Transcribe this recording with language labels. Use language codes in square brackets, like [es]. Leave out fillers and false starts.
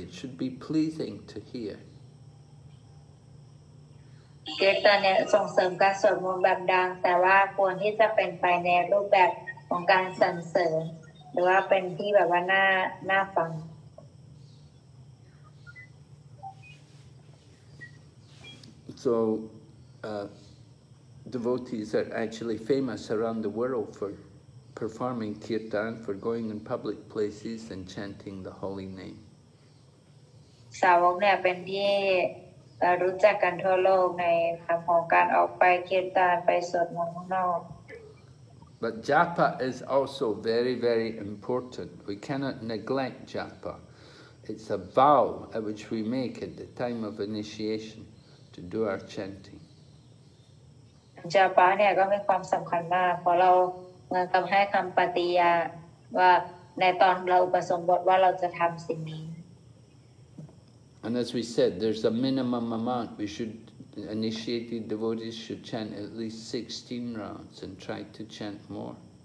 [en] It should be pleasing to hear. [th] คีรตันเนี่ยส่งเสริมการสวดมนต์แบบดังแต่ว่าควรที่จะเป็นไปในรูปแบบของการสรรเสริญหรือว่าเป็นที่แบบว่าน่าฟัง [en] So devotees are actually famous around the world for performing kirtan, for going in public places and chanting the holy name. [th] สาวกเนี่ยเป็นที่รู้จักกันทั่วโลกในทางของการออกไปคีรตันไปสวดมนต์ข้างนอก [en] But japa is also very, very important. We cannot neglect japa. It's a vow at which we make at the time of initiation to do our chanting. [th] จาปาเนี่ยก็มีความสำคัญมากเพราะเราเหมือนกับให้คำปฏิญาณว่าในตอนเราอุปสมบทว่าเราจะทำสิ่งนี้ [en] And as we said, there's a minimum amount. We should, initiated devotees should chant at least 16 rounds and try to chant more.